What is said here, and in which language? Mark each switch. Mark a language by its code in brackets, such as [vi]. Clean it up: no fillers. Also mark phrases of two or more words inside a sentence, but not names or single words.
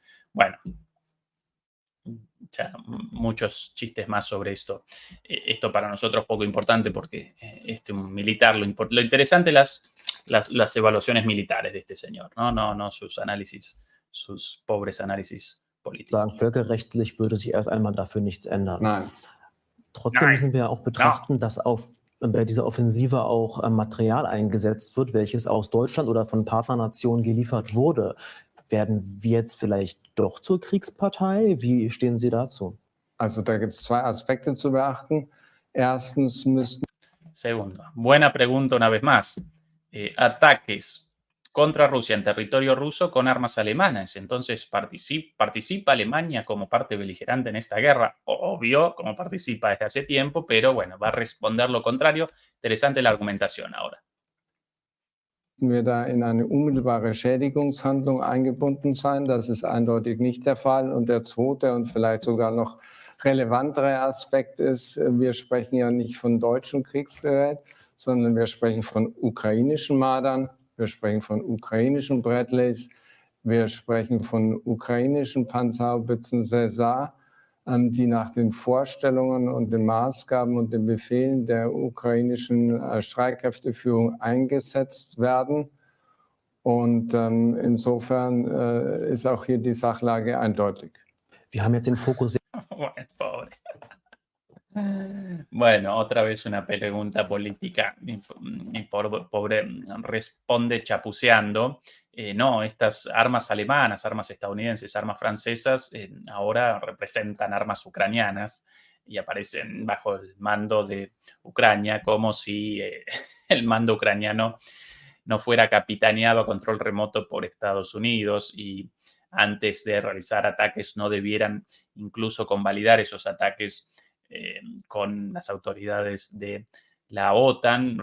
[es] Bueno, ya muchos chistes más sobre esto. Esto para nosotros poco importante porque un militar, lo interesante las evaluaciones militares de este señor, no sus análisis, sus pobres análisis políticos. [de] Sagen, völkerrechtlich würde sich erst einmal dafür nichts ändern. Nein. Trotzdem müssen wir auch betrachten, dass bei dieser Offensive auch Material eingesetzt wird, welches aus Deutschland oder von Partnernationen geliefert wurde. Werden wir jetzt vielleicht doch zur Kriegspartei? Wie stehen Sie dazu? Also da gibt es zwei Aspekte zu beachten. Erstens müssen... [es] Segundo, buena pregunta una vez más. Ataques contra Rusia en territorio ruso con armas alemanas. Entonces, ¿participa Alemania como parte beligerante en esta guerra? Obvio, como participa desde hace tiempo, pero bueno, va a responder lo contrario. Interesante la argumentación ahora. [de] Wir da in eine unmittelbare Schädigungshandlung eingebunden sein. Das ist eindeutig nicht der Fall. Und der zweite und vielleicht sogar noch relevantere Aspekt ist, wir sprechen ja nicht von deutschem Kriegsgerät, sondern wir sprechen von ukrainischen Mardern, wir sprechen von ukrainischen Bradleys, wir sprechen von ukrainischen Panzerhaubitzen Caesar, die nach den Vorstellungen und den Maßgaben und den Befehlen der ukrainischen Streitkräfteführung eingesetzt werden. Und insofern ist auch hier die Sachlage eindeutig. Wir haben jetzt den Fokus... [es] Pobre. Bueno, otra vez una pregunta política y pobre responde chapuceando. No, estas armas alemanas, armas estadounidenses, armas francesas ahora representan armas ucranianas y aparecen bajo el mando de Ucrania, como si el mando ucraniano no fuera capitaneado a control remoto por Estados Unidos y antes de realizar ataques no debieran incluso convalidar esos ataques con las autoridades de la OTAN.